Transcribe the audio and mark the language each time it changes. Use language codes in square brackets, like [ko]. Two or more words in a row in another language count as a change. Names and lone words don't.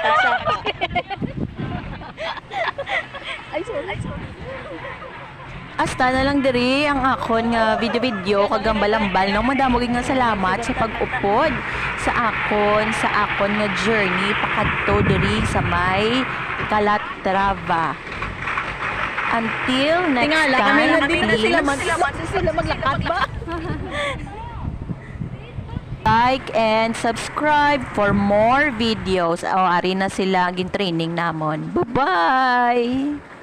[hil] Hasta na lang diri ang akon nga video kag balambal no madamo gid nga salamat sa pag-upod sa akon nga journey pakadto diri sa may Calatrava. [en] Until next time, please [hil] Sila maglakat ba? [en] like and subscribe for more videos. [hil] O ari na sila gin training namon. [en] Bye-bye.